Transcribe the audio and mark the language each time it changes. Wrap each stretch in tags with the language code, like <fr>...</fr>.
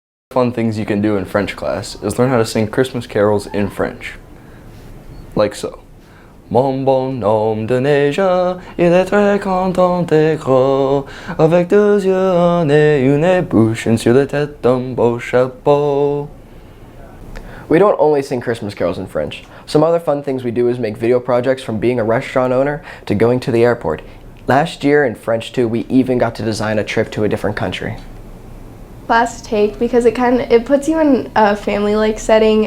<en>Fun things you can do in French class is learn how to sing Christmas carols in French. Like so.</en> <fr>Mon bonhomme de neige, il est très content et gros, avec 2 yeux, un nez, une bouche, and sur la tête d'un beau chapeau.</fr> <en>We don't only sing Christmas carols in French. Some other fun things we do is make video projects, from being a restaurant owner to going to the airport. Last year in French 2, we even got to design a trip to a different country. Class to take, because it puts you in a family-like setting.</en>